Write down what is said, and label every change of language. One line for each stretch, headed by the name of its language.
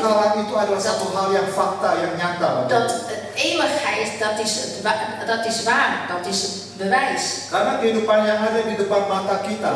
Indonesian: kekekalan itu adalah satu hal yang fakta, yang nyata. Bapak
Dutch: dat
Indonesian: Ibu.
Dutch: het eeuwigheid, dat is waar, dat is het bewijs.
Indonesian: Karena kehidupan yang ada di depan mata kita